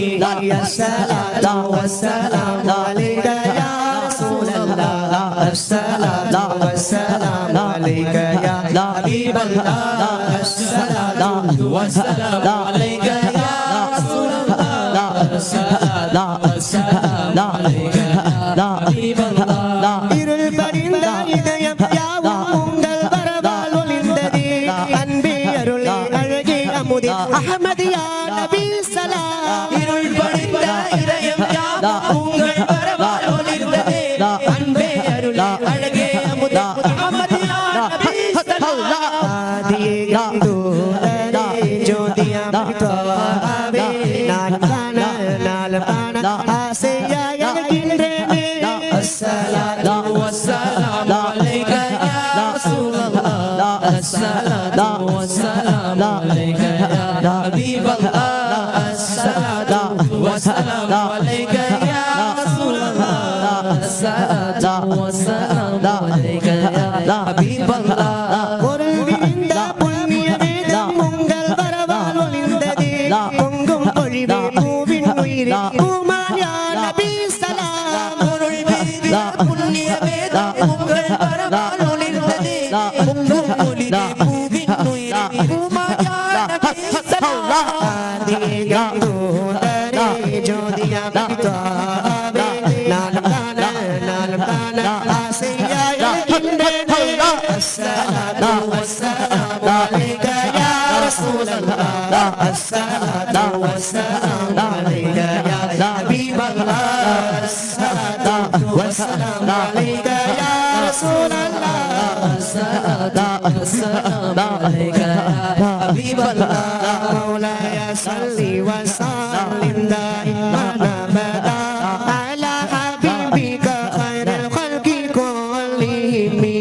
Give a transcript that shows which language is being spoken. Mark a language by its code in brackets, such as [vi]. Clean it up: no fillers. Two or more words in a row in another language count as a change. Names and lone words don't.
[ar] الصلاة والسلام عليك يا رسول الله الصلاة والسلام عليك يا حبيب الله الصلاة والسلام عليك يا رسول الله الصلاة والسلام عليك يا حبيب الله [ta] இருள் படிந்த இதயம் யாவும் உங்கள் வரவால் ஒளிந்ததே அன்பே அருளே அழகே அமுதே அஹ்மதியா நபி ஸலாம் இருள் படிந்த இதயம் யாவும் உங்கள் வரவால் ஒளிர்ந்ததே அன்பே அருளே அழகே அமுதே முஹம்மதியா நபி ஸல்லல்லாஹு ஆதியே கந்தூரே ஜோதியா மிகாவே நான் காண நாள் காண ஆசையாய் இருக்கின்றேனே [ar] الصلاة والسلام عليك يا رسول الله الصلاة والسلام عليك يا حبيب الله الصلاة والسلام عليك يا رسول الله الصلاة والسلام عليك يا حبيب الله [ta] பொருள் விரிந்த புண்ணிய வேதம் உங்கள் வரவால் ஒளிந்ததே பொங்கும் பொழிவே பூவின் உயிரே பூமாயா நபி ஸலாம் பொருள் விரிந்த புண்ணிய வேதம் உங்கள் வரவால் ஒளிர்ந்ததே பொங்கும் பொழிவே பூவின் உயிரே பூமாயா நபி ஸல்லல்லாஹு ஆதியே கந்தூரே ஜோதியா மிகாவே நான் காண ஆசையாய் இருக்கின்றேனே [ar] الصلاة والسلام عليك يا رسول الله الصلاة والسلام عليك يا حبيب الله الصلاة والسلام عليك يا رسول الله الصلاة والسلام عليك يا حبيب الله مولاي صل وسلم دائما أبدا على حبيبك خير الخلق كلهم